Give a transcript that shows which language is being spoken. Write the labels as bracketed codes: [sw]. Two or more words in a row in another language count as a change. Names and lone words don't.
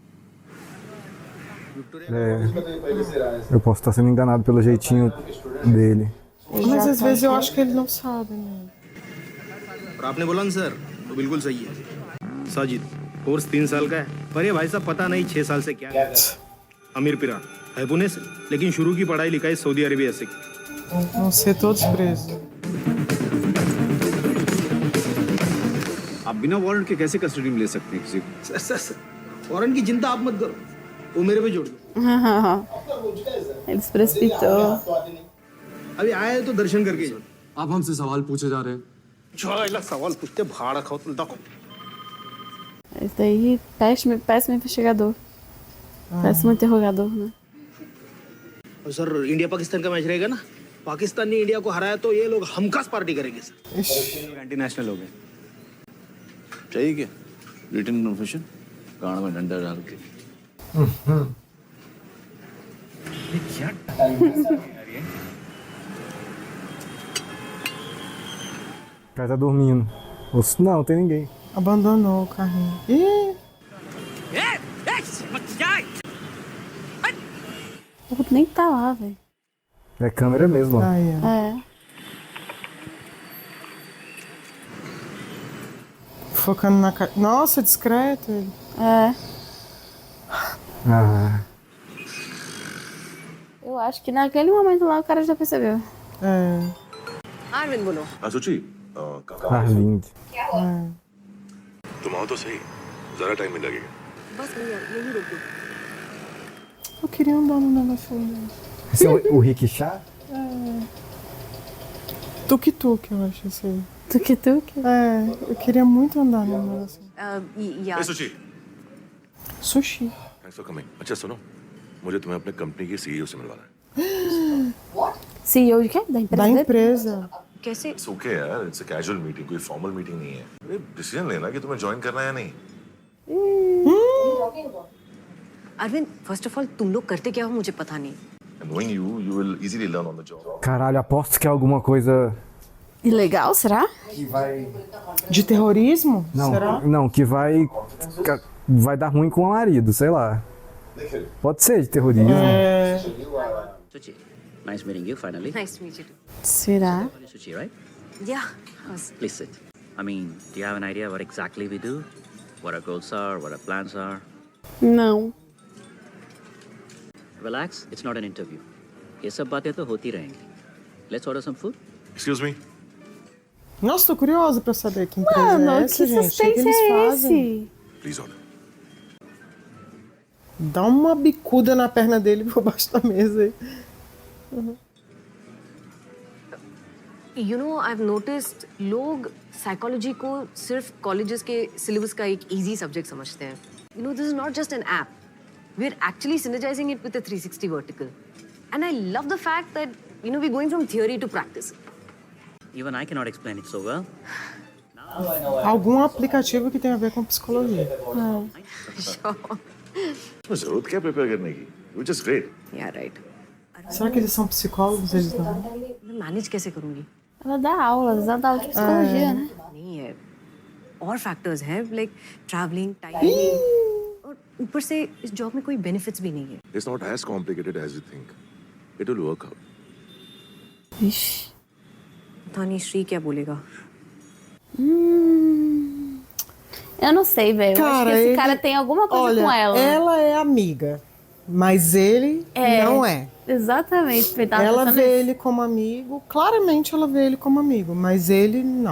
[pt] Eu posso estar sendo enganado pelo jeitinho dele. Mas às vezes eu acho que ele não sabe mesmo. [hi] और आपने बोला ना सर, तो बिल्कुल सही है. साजिद, कोर्स 3 साल का है, पर ये भाई साहब पता नहीं 6 साल से क्या है. अमीर पिरा है पुणे से, लेकिन शुरू की पढ़ाई लिखाई सऊदी अरेबिया से. [pt] Vão ser todos presos. [hi] आप बिना वारंट के कैसे कस्टडी में ले सकते हैं किसी को? सर, वारंट की चिंता आप मत करो, वो मेरे पे जोड़ दो. [pt] Ele se precipitou. [hi] अभी आए हैं तो दर्शन करके जाओ. आप हमसे सवाल पूछे जा रहे हैं. सवाल पूछते भाड़ा खाओ तुम देखो. [pt] Esse daí, péssimo investigador. Péssimo interrogador, né? [hi] और सर इंडिया पाकिस्तान का मैच रहेगा ना, पाकिस्तान ने इंडिया को हराया तो ये लोग हमखास पार्टी करेंगे सर. [en] anti national [hi] हो गए. चाहिए क्या? [en] written confession, [hi] कान में डंडा डाल के. [pt] O cara tá dormindo. Não, não tem ninguém. Abandonou o carrinho. Ih! O outro nem tá lá, velho. É câmera mesmo, ó. Aí, ó. É. Focando na cara. Nossa, discreto ele. É. Ah, Eu acho que naquele momento lá o cara já percebeu. É. [hi] आरविंद बोलो. सोची [pt] Arlindo. [hi] तुम आओ तो सही, जरा टाइम में लगेगा. बस भैया यही रोको. [pt] Eu queria andar no negócio dele. Esse é o Rick Chá? Tuk-tuk, eu acho isso aí. Tuk-tuk? É, eu queria muito andar no negócio. [hi] यार सोची, Sushi. [en] Thanks for coming. [hi] अच्छा सुनो, मुझे तुम्हें अपने कंपनी के सीईओ से मिलवाना है. [pt] CEO de quê? Da empresa Da dele? empresa. [hi] कैसे? [en] It's okay [hi] यार, [en] it's a casual meeting, [hi] कोई [en] formal meeting [hi] नहीं है. अरे डिसीजन लेना कि तुम्हें ज्वाइन करना है या नहीं. अरविंद, [en] first of all [hi] तुम लोग करते क्या हो मुझे पता नहीं. [en] Knowing you, you will easily learn on the job. [pt] Caralho, aposto que é alguma coisa. Ilegal, será? De terrorismo? Não, Será? não, que vai dar ruim com o marido, sei lá. Pode ser de terrorismo. [en] Suchi, nice meeting you finally. Nice to meet you. [pt] Será? [en] Suchi, right? या Please sit. I mean, do you have an idea what exactly we do? What our goals are, what our plans are? [pt] Não. [en] Relax, it's not an interview. [hi] ये सब बातें तो होती रहेंगी. [en] Let's order some food. Excuse me. [pt] Nossa, tô curiosa pra saber que empresa Mano, é que essa, gente. O que suspense eles é fazem? esse? [en] Please order. [pt] Dá uma bicuda na perna dele por baixo da mesa aí. [en] You know I have noticed [hi] लोग साइकोलॉजी को सिर्फ कॉलेजेस के सिलेबस का एक [en] easy subject [hi] समझते हैं. [en] You know this is not just an app. We are actually synergizing it with a 360 vertical. And I love the fact that you know we going from theory to practice. Even I cannot explain it so well. [pt] Algum aplicativo que tenha a ver com psicologia. [hi] इसमें जरूरत क्या प्रिपेयर करने की? [en] Which is great. Yeah right. [pt] Será que eles são psicólogos? Eles não? [hi] मैं मैनेज कैसे करूंगी? [pt] Ela dá aula, ela dá aula de psicologia, né? [hi] नहीं है. और फैक्टर्स हैं [en] like traveling, timing, [hi] और ऊपर से इस जॉब में कोई बेनिफिट्स भी नहीं है. [en] It's not as complicated as you think. It will work out. [pt] Vixe. [hi] पता नहीं श्री क्या बोलेगा. [pt] Eu não sei, velho. Eu acho que esse ele- cara tem alguma coisa Olha, com ela. ela é amiga, mas ele não é. Exatamente. Ele tava Ela pensando vê nisso. ele como amigo, claramente ela vê ele como amigo, mas ele não.